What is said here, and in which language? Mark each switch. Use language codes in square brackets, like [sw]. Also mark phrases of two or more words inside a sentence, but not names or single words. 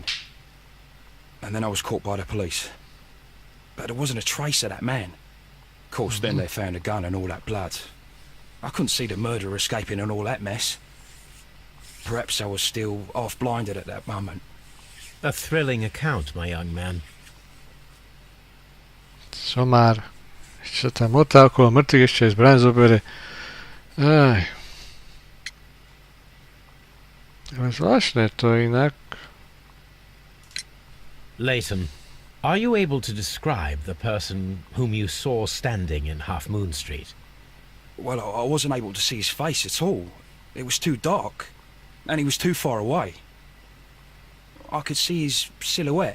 [en] And then I was caught by the police. But there wasn't a trace of that man. Of course, then they found a gun and all that blood. I couldn't see the murderer escaping and all that mess. Perhaps I was still half-blinded at that moment. A thrilling account, my young man. [sk] Somár. Ešte sa tam motá okolo mŕtvych, ešte aj zbraň zobere. Aj. Ale zvláštne to inak. [en] Leighton, are you able to describe the person whom you saw standing in Half Moon Street? Well, I wasn't able to see his face at all. It was too dark, and he was too far away. I could see his silhouette.